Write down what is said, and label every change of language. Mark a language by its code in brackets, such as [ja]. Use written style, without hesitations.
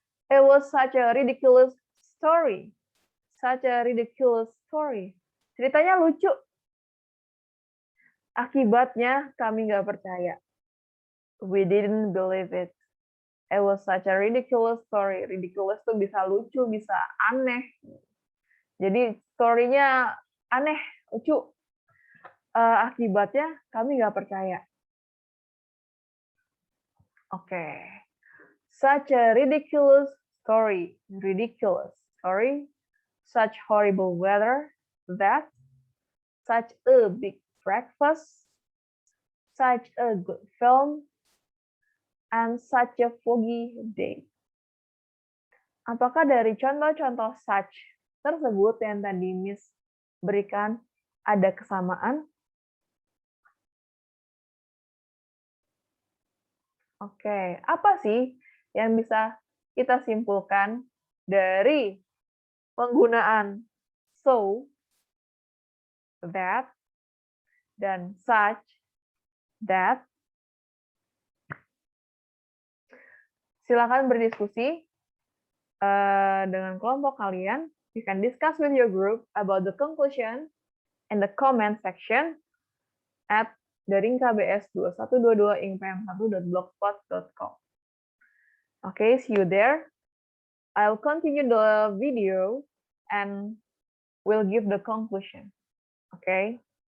[en] It was such a ridiculous story. Such a ridiculous story. [id] Ceritanya lucu. Akibatnya kami nggak percaya. [en] We didn't believe it. It was such a ridiculous story. [id] Ridiculous tuh bisa lucu, bisa aneh. Jadi story-nya aneh, lucu. Akibatnya kami nggak percaya. Oke. [en] Such a ridiculous story. Ridiculous story. Such horrible weather. That. Such a big breakfast. Such a good film. And such a foggy day. [id] Apakah dari contoh-contoh such tersebut yang tadi Miss berikan ada kesamaan? Oke, apa sih yang bisa kita simpulkan dari penggunaan so, that, dan such, that? Silakan berdiskusi dengan kelompok kalian. [en] You can discuss with your group about the conclusion in the comment section at daringkbs2122ingpm1.blogspot.com. Okay, see you there. I'll continue the video and we'll give the conclusion. Okay.